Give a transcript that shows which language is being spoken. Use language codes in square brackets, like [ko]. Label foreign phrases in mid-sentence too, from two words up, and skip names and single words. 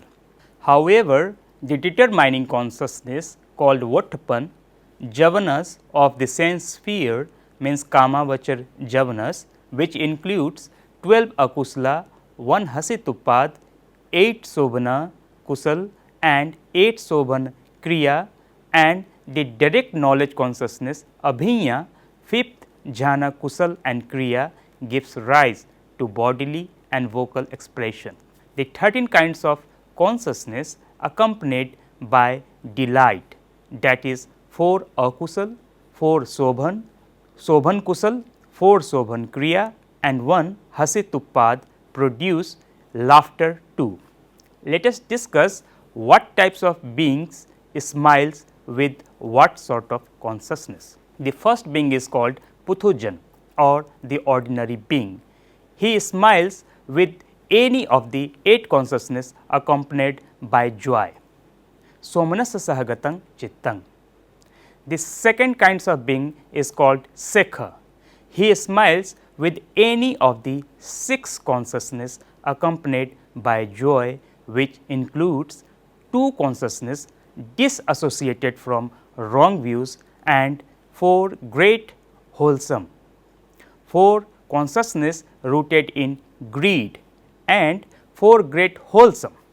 [en] However, the determining consciousness called Votpan, javanas of the sense sphere, means Kamavachar javanas, which includes 12 akusala, 1 hasitupad, 8 [pi] sobhana kusal [en] and 8 [pi] sobhan kriya, [en] and the direct knowledge consciousness Abhinya, fifth [pi] jhana kusal [en] and kriya gives rise to bodily and vocal expression. The 13 kinds of consciousness accompanied by delight, that is 4 akusal, 4 sobhan, [pi] sobhan kusal, [en] 4 [pi] sobhan kriya [en] and 1 hasituppad produce laughter too. Let us discuss what types of beings smiles with what sort of consciousness. The first being is called Puthujan or the ordinary being. He smiles with any of the 8 consciousness accompanied by joy. [pi] Somanasa sahagatang chittang. [en] The second kinds of being is called Sekha. He smiles with any of the 6 consciousness accompanied by joy, which includes 2 consciousness disassociated from wrong views and 4 great wholesome, 4 consciousness rooted in greed and 4 great wholesome.